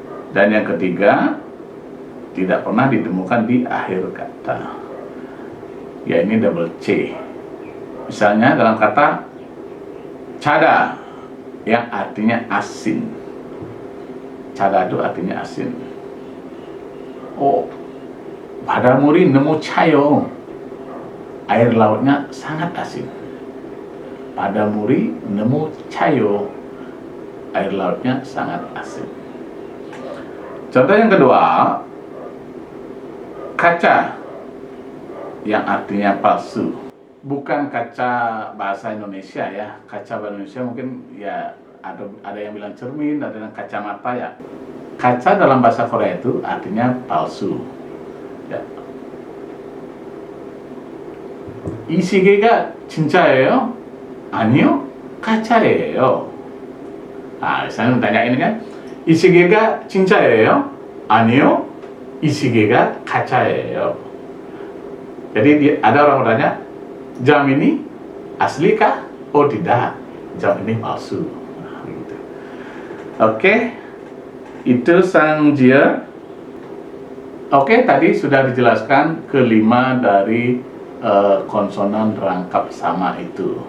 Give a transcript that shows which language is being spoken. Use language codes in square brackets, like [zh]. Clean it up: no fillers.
[id] Dan yang ketiga, tidak pernah ditemukan di akhir kata. Ya, ini double C. Misalnya dalam kata cada, yang artinya asin. Cada itu artinya asin. [ko] Oh, 바닷물이 너무 차요. [id] Air lautnya sangat asin. [ko] 바닷물이 너무 차요. [id] Air lautnya sangat asin. Contoh yang kedua, kaca, yang artinya palsu. Bukan kaca bahasa Indonesia ya. Kaca bahasa Indonesia mungkin ya ada yang bilang cermin, ada yang kacamata ya. Kaca dalam bahasa Korea itu artinya palsu. Ya. [ko] 이 시계가 진짜예요? 아니요, 가짜예요. [id] Misalnya tanya ini kan, [ko] 이 시계가 진짜예요? 아니요, 이 시계가 가짜예요. [id] Jadi ada orang bertanya, jam ini asli kah? Oh tidak, jam ini palsu. Gitu. Oke, itu Sangjia. Oke, tadi sudah dijelaskan kelima dari konsonan rangkap sama itu.